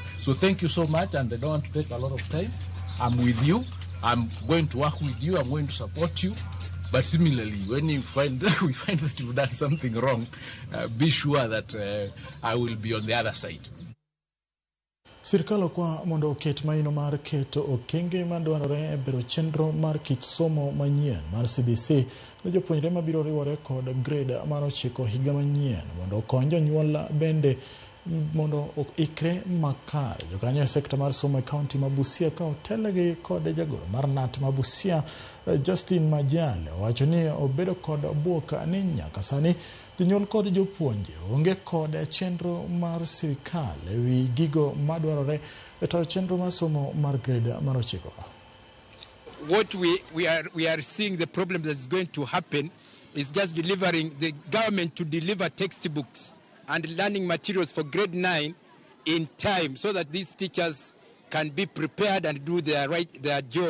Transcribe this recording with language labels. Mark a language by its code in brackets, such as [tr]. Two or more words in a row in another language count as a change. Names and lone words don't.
[en] So thank you so much, and I don't want to take a lot of time. I'm with you. I'm going to work with you. I'm going to support you. But similarly, when you find we find that you've done something wrong, be sure that I will be on the other side. [luo] Sirkal kwa mondo oket maino mar keto okenge madwarore e bero chenro mar kit somo manyien mar CBC ne jopuonjre mabiro riwore kod grade mar 9 higa manyien mondo okony jonyuol bende mondo ikre makare. Jokanyo e sekta mar somo e kaunti ma Busia ka otelegi kod jagoro mar NAT ma Busia Justin Majale wacho ni obedo kod buok ni nyaka sani jonyuol kod jopuonje onge kod chenro mar sirkal ewi gigo madwarore e tayo chenro mar somo mar grade mar 9. [en] What we are seeing, the problem that is going to happen is just delivering the government to deliver textbooks and learning materials for grade 9 in time so that these teachers can be prepared and do their job.